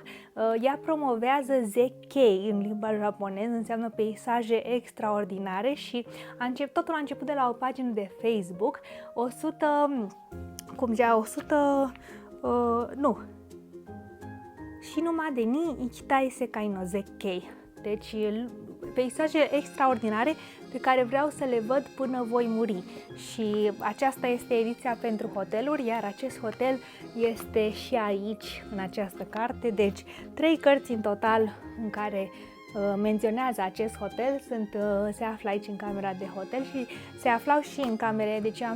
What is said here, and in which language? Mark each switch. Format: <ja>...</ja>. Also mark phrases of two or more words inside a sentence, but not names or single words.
<ro>Ea promovează zekkei în limba japoneză, înseamnă peisaje extraordinare și totul a început de la o pagină de Facebook, 100 Shinuma de ni ikitai sekai no zekkei. Deci peisaje extraordinare pe care vreau să le văd până voi muri. Și aceasta este ediția pentru hoteluri, iar acest hotel este și aici, în această carte. Deci 3 cărți în total în care menționează acest hotel, se află aici în camera de hotel și se aflau și în camere, deci am</ro>